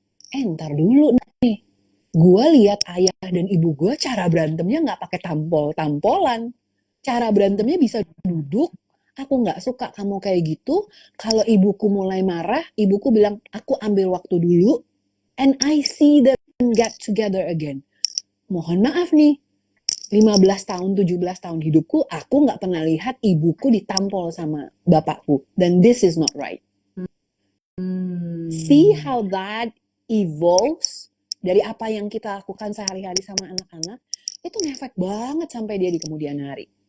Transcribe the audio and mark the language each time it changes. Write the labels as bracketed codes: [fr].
[id] Ntar dulu nih. Gue lihat ayah dan ibu gue cara berantemnya nggak pakai tampol-tampolan. Cara berantemnya bisa duduk. Aku nggak suka kamu kayak gitu. Kalau ibuku mulai marah, ibuku bilang, aku ambil waktu dulu. [en] And I see them get together again. [id] Mohon maaf nih, 15 tahun, 17 tahun hidupku, aku nggak pernah lihat ibuku ditampol sama bapakku. [en] Dan this is not right. See Hmm. how that evolves [id] dari apa yang kita lakukan sehari-hari sama anak-anak, itu ngefek banget sampai dia di kemudian hari.